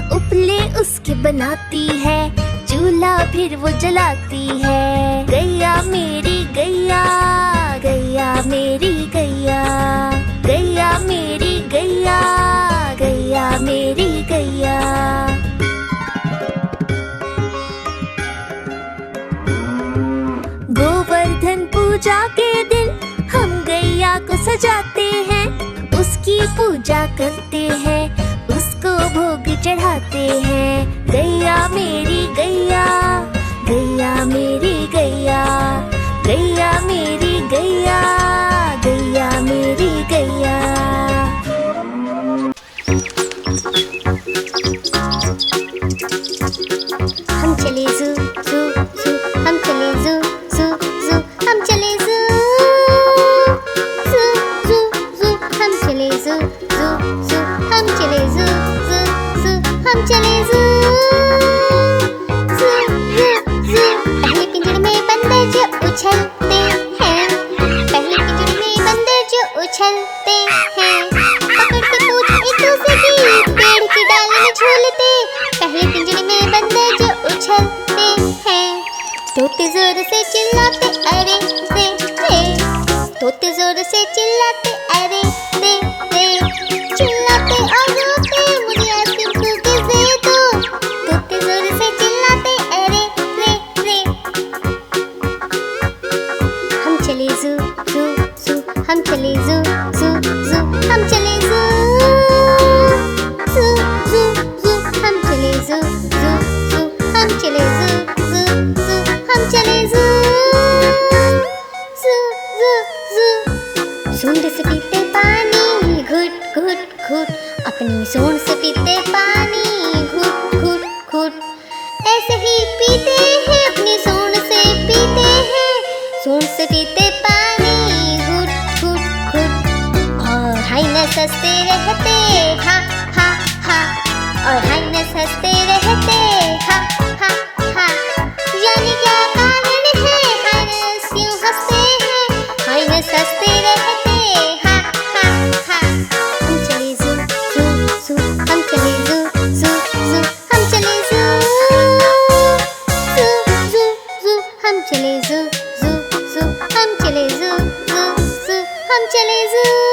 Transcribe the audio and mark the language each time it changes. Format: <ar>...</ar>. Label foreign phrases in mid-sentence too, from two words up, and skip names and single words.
<hi>घोंसले उसके बनाती है, चूल्हा फिर वो जलाती है। गैया मेरी गैया, गैया मेरी गैया, गैया मेरी गैया, गैया मेरी गैया। गोवर्धन पूजा के दिन हम गैया को सजाते हैं, उसकी पूजा करते हैं, उसको भोग चढ़ाते हैं। गैया मेरी गैया, गैया मेरी गैया, गैया मेरी गैया, गैया मेरी गैया। हम चले ज़ू ज़ू ज़ू, हम चले ज़ू ज़ू ज़ू, हम चले ज़ू ज़ू ज़ू ज़ू, हम चले ज़ू ज़ू ज़ू, हम चले ज़ू ज़ू ज़ू, हम चले ज़ू ज़ू ज़ू ज़ू। पहले पिंजरे में बंदर जो उछलते हैं, पहले पिंजरे में बंदर जो उछलते हैं, पकड़ के पूछ एक दूसरे की, पेड़ की डाल में झूलते। पहले पिंजरे में बंदर जो उछलते हैं, तोते जोर से चिल्लाते अरे रे रे, तोते जोर से चिल्लाते अरे रे रे, चिल्लाते और रोते मुझे</hi> <en>ice cream cookies</en> <hi>दे दो। तोते जोर से चिल्लाते अरे रे रे। हम चले ज़ू ज़ू ज़ू, हम चले ज़ू ज़ू ज़ू, हम चले ज़ू ज़ू ज़ू ज़ू, हम चले ज़ू ज़ू ज़ू, हम चले ज़ू ज़ू ज़ू, हम चले ज़ू ज़ू ज़ू ज़ू। सूंड से पीते पानी घुट घुट घुट, अपनी सूंड से पीते पानी घुट घुट घुट, ऐसे ही पीते हैं अपनी सूंड से पीते हैं, सूंड से पीते पानी घुट घुट घुट। और हाइनस हंसते रहते हा हा हा, और हाइनस हंसते रहते हा हा हा। जाने क्या कारण है हाइनस क्यों हंसते हैं, हाइनस हंसते रहते हा हा हा। हम चले ज़ू ज़ू ज़ू, हम चले ज़ू ज़ू ज़ू, हम चले ज़ू ज़ू ज़ू ज़ू, हम चले ज़ू ज़ू ज़ू, हम चले ज़ू ज़ू ज़ू, हम चले ज़ू</hi>